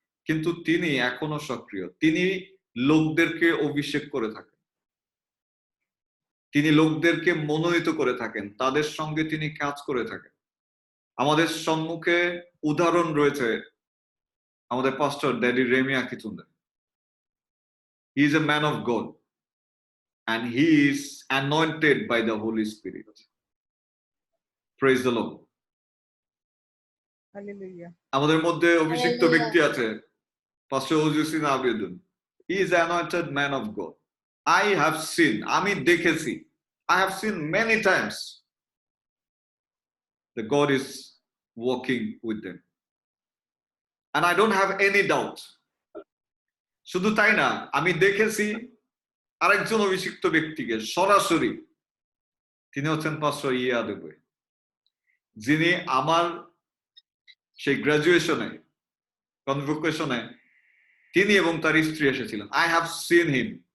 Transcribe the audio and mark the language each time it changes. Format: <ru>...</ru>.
<bn>কিন্তু তিনি এখনো সক্রিয়। তিনি লোকদেরকে অভিষেক করে থাকেন, তিনি লোকদেরকে মনোনীত করে থাকেন, তাদের সঙ্গে তিনি কাজ করে থাকেন। আমাদের সম্মুখে উদাহরণ রয়েছে আমাদের পাস্টর daddy Remy আকিতুন্ডে।</bn> <en>He is a man of God and he is anointed by the Holy Spirit. Praise the Lord. Hallelujah.</en> <bn>আমাদের মধ্যে অভিষিক্ত ব্যক্তি আছে, পাস্টর ওজুসিন আবেদুন।</bn> <en>He is an anointed man of God. I have seen,</en> <bn>আমি দেখেছি,</bn> <en>I have seen many times that God is working with them. And I don't have any doubt.</en> <bn>শুধু তাই না, আমি দেখেছি আরেকজন অভিষিক্ত ব্যক্তিকে সরাসরি, তিনি হচ্ছেন পাস্টর ইয়া দেবে, যিনি আমার সেই গ্রাজুয়েশনে, কনভোকেশনে তিনি এবং তার স্ত্রী এসেছিলেন।</bn> <en>I have seen him.</en>